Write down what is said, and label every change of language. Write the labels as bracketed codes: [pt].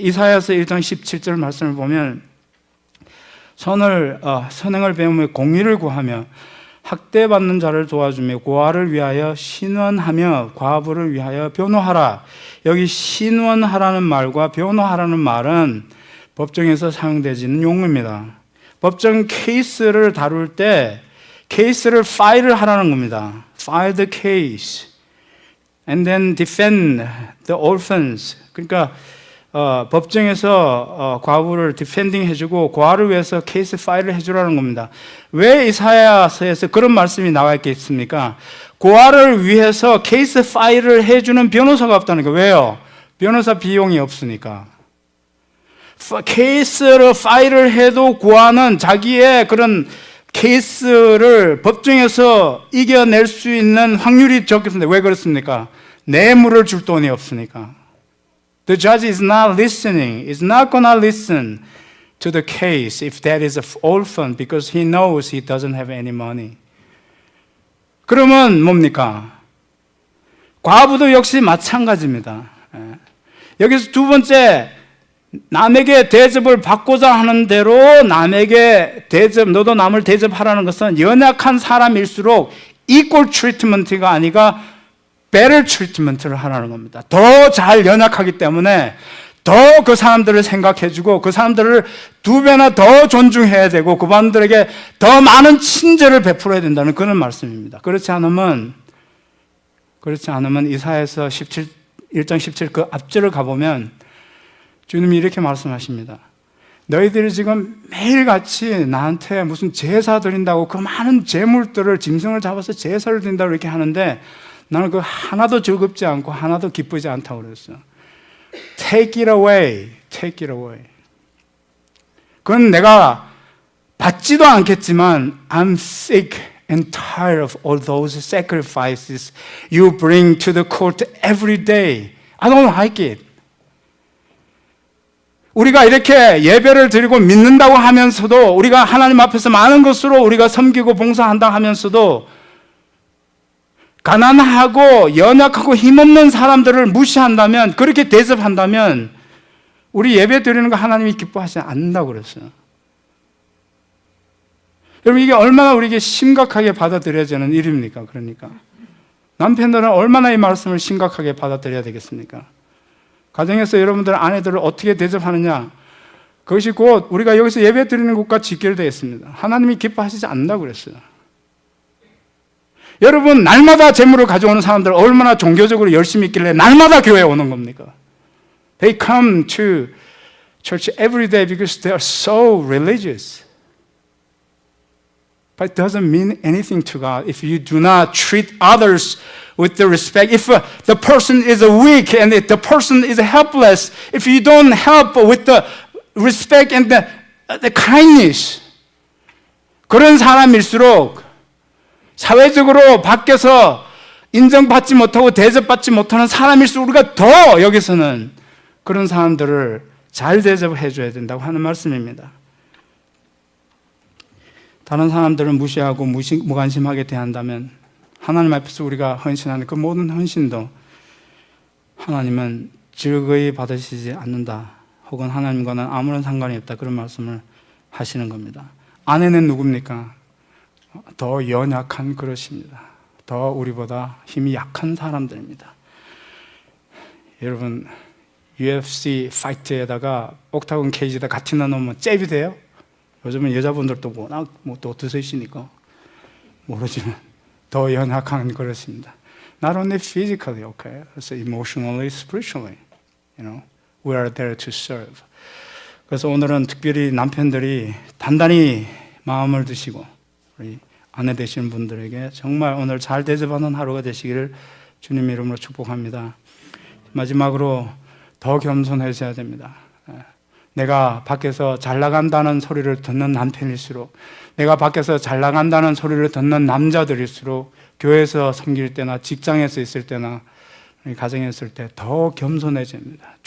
[ko] 이사야서 1장 17절 말씀을 보면 선행을 배우며 공의를 구하며 학대받는 자를 도와주며 고아를 위하여 신원하며 과부를 위하여 변호하라. 여기 신원하라는 말과 변호하라는 말은 법정에서 사용되지는 용어입니다. 법정 케이스를 다룰 때 케이스를 파일을 하라는 겁니다. [en] File the case and then defend the orphans. [ko] 그러니까 법정에서 과부를 디펜딩 해주고 고아를 위해서 케이스 파일을 해주라는 겁니다. 왜 이사야서에서 그런 말씀이 나와 있겠습니까? 고아를 위해서 케이스 파일을 해주는 변호사가 없다는 거예요. 왜요? 변호사 비용이 없으니까. 케이스를 파일을 해도 고아는 자기의 그런 케이스를 법정에서 이겨낼 수 있는 확률이 적겠습니다. 왜 그렇습니까? 뇌물을 줄 돈이 없으니까. [en] The judge is not listening, is not gonna listen to the case if that is an orphan because he knows he doesn't have any money. [ko] 그러면 뭡니까? 과부도 역시 마찬가지입니다. 여기서 두 번째 남에게 대접을 받고자 하는 대로 남에게 대접, 너도 남을 대접하라는 것은 연약한 사람일수록 equal treatment가 아니라 better treatment를 하라는 겁니다. 더 잘 연약하기 때문에 더 그 사람들을 생각해주고 그 사람들을 두 배나 더 존중해야 되고 그분들에게 더 많은 친절을 베풀어야 된다는 그런 말씀입니다. 그렇지 않으면 이사야서 1장 17 그 앞절을 가보면 주님이 이렇게 말씀하십니다. 너희들이 지금 매일같이 나한테 무슨 제사 드린다고 그 많은 제물들을 짐승을 잡아서 제사를 드린다고 이렇게 하는데 나는 그 하나도 즐겁지 않고 하나도 기쁘지 않다고 그랬어요. [en] Take it away. Take it away. [ko] 그건 내가 받지도 않겠지만 [en] I'm sick and tired of all those sacrifices you bring to the court every day. I don't like it. [ko] 우리가 이렇게 예배를 드리고 믿는다고 하면서도 우리가 하나님 앞에서 많은 것으로 우리가 섬기고 봉사한다 하면서도 가난하고 연약하고 힘없는 사람들을 무시한다면 그렇게 대접한다면 우리 예배 드리는 거 하나님이 기뻐하지 않는다고 그랬어요. 여러분 이게 얼마나 우리에게 심각하게 받아들여지는 일입니까? 그러니까 남편들은 얼마나 이 말씀을 심각하게 받아들여야 되겠습니까? 가정에서 여러분들 아내들을 어떻게 대접하느냐 그것이 곧 우리가 여기서 예배 드리는 것과 직결되어 있습니다. 하나님이 기뻐하시지 않는다고 그랬어요. 여러분 날마다 재물을 가져오는 사람들 얼마나 종교적으로 열심히 있길래 날마다 교회에 오는 겁니까? [en] They come to church every day because they are so religious. But it doesn't mean anything to God if you do not treat others with the respect. If the person is weak and if the person is helpless, if you don't help with the respect and the kindness, [ko] 그런 사람일수록 사회적으로 밖에서 인정받지 못하고 대접받지 못하는 사람일수록 우리가 더 여기서는 그런 사람들을 잘 대접해 줘야 된다고 하는 말씀입니다. 다른 사람들을 무시하고 무관심하게 대한다면 하나님 앞에서 우리가 헌신하는 그 모든 헌신도 하나님은 즐거이 받으시지 않는다. 혹은 하나님과는 아무런 상관이 없다. 그런 말씀을 하시는 겁니다. 아내는 누굽니까? 더 연약한 그릇입니다. 더 우리보다 힘이 약한 사람들입니다. 여러분 UFC 파이트에다가 옥타곤 케이지에다 같이 넣어놓으면 잽이 돼요? 요즘은 여자분들도 워낙 또 드세시니까 모르지만 더 연약한 그릇입니다. [en] Not only physically, okay, also emotionally, spiritually, we are there to serve. [ko] 그래서 오늘은 특별히 남편들이 단단히 마음을 드시고 우리 아내 되시는 분들에게 정말 오늘 잘 대접하는 하루가 되시기를 주님 이름으로 축복합니다. 마지막으로 더 겸손해져야 됩니다. 내가 밖에서 잘 나간다는 소리를 듣는 남편일수록 내가 밖에서 잘 나간다는 소리를 듣는 남자들일수록 교회에서 섬길 때나 직장에서 있을 때나 가정에 있을 때 더 겸손해집니다.